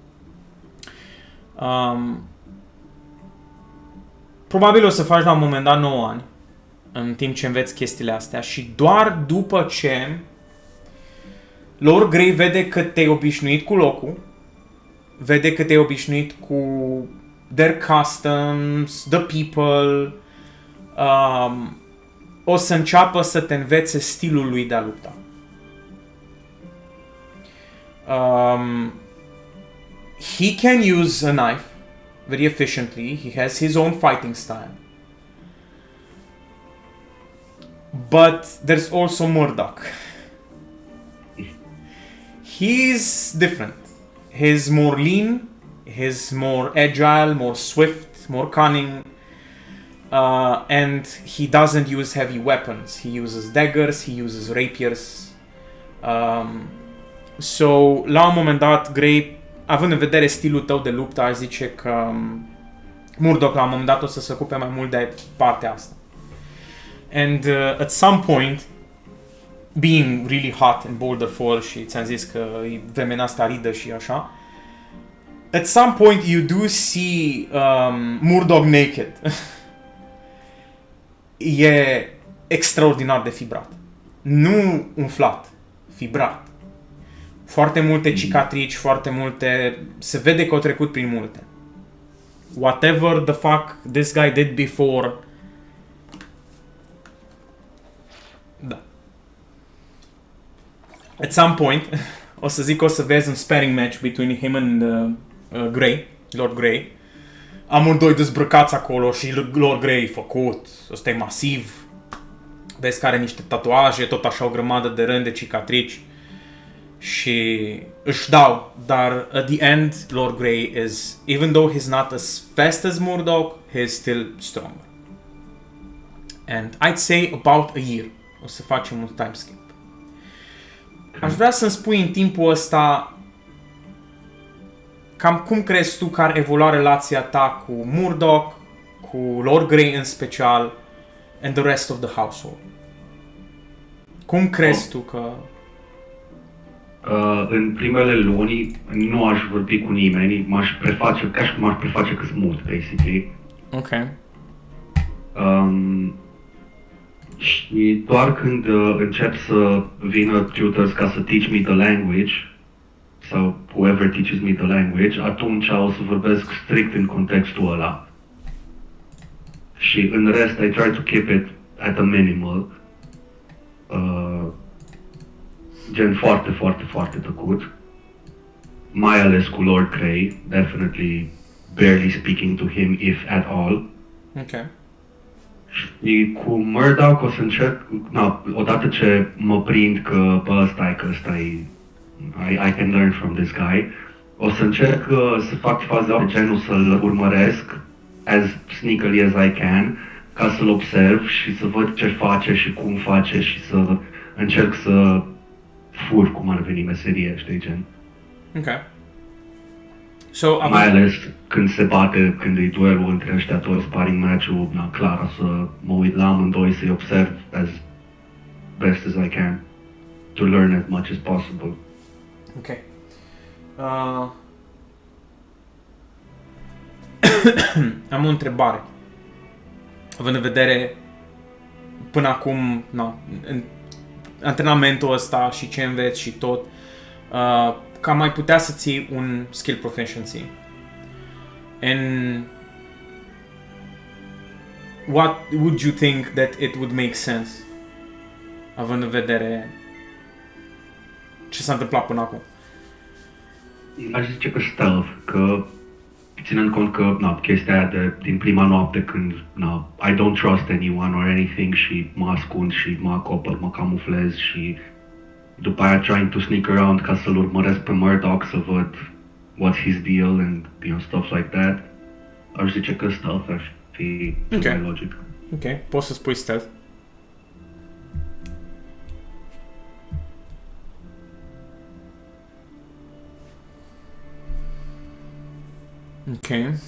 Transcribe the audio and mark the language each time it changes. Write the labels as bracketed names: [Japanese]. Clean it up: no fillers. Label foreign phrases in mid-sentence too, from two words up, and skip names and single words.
[Romanian] Probabil o să faci la un moment dat 9 ani în timp ce înveți chestiile astea și doar după ce Lord Grey vede că te-ai obișnuit cu locul, vede că te-ai obișnuit cu [English] their customs, the people, [Romanian] o să înceapă să te învețe stilul lui de a lupta. [English] He can use a knife very efficiently. He has his own fighting style. But there's also Murdoch. He's different. He's more lean, he's more agile, more swift, more cunning, and he doesn't use heavy weapons. He uses daggers, he uses rapiers. So, [Romanian] la un moment dat, Grey, având în vedere stilul tău de luptă, aș zice că Murdoch la un moment dat o să se ocupe mai mult de partea asta. [English] And at some point, being really hot in Boulder Falls [Romanian] și ți-am zis că e vremea asta aridă și așa, [English] at some point you do see Murdoch naked. [Romanian] E extraordinar de fibrat. Nu umflat, fibrat. Foarte multe cicatrici, foarte multe... Se vede că au trecut prin multe. [English] Whatever the fuck this guy did before... [Romanian] Da. [English] At some point, [Romanian] o să zic că o să vezi un [English] sparring match between him and Grey, Lord Grey. [Romanian] Amândoi dezbrăcați acolo și Lord Grey făcut, ăsta e masiv. Vezi că are niște tatuaje, tot așa o grămadă de rând de cicatrici. Și își dau, dar [English] at the end, Lord Grey is, even though he's not as fast as Murdoch, he's still stronger. And I'd say about a year [Romanian] o să facem un [English] time skip. [Romanian] Aș vrea să-mi spui în timpul ăsta cam cum crezi tu că ar evolua relația ta cu Murdoch, cu Lord Grey în special, [English] and the rest of the household. [Romanian] Cum crezi tu că... În primele luni nu aș vorbi cu nimeni, m-aș preface, ca și cum m-aș preface că sunt mut, basically. Ok. Și doar când încep să vină tutors ca să [English] teach me the language, [Romanian] sau [English] whoever teaches me the language, [Romanian] atunci o să vorbesc strict în contextul ăla. Și în rest, [English] I try to keep it at a minimal. [Romanian] Gen foarte, foarte, foarte tăcut. Mai ales cu [English] Lord Grey, definitely barely speaking to him, if at all. [Romanian] Ok. Și cu Murdoch o să încerc, odată ce mă prind că ăsta e, [English] I can learn from this guy, [Romanian] o să încerc să fac faza de genul să-l urmăresc [English] as sneakily as I can, [Romanian] ca să-l observ și să văd ce face și cum face și să încerc să fur cum ar veni meserie, știi, gen. Ok. So, Mai ales când se bate, când e duelul între ăștia toți, [English] sparring match- [Romanian] ul, clar, să mă uit la amândoi, să-i observ [English] as best as I can, to learn as much as possible. [Romanian] Ok. Am o întrebare. Având în vedere până acum, în antrenamentul ăsta și ce înveți și tot, ca mai putea să ții un skill proficiency. [English] And what would you think that it would make sense? [Romanian] Având în vedere ce s-a întâmplat până acum. Aș zice că stealth, că ținând cont că chestia aia din prima noapte când [English] I don't trust anyone or anything [Romanian] și mă ascund și mă acopăr, mă camuflez și după aia [English] trying to sneak around [Romanian] ca să-l urmăresc pe Murdoch să văd [English] what's his deal and stuff like that. [Romanian] Aș zice că stealth ar fi mai logic. Ok, poți să spui stealth. Ok.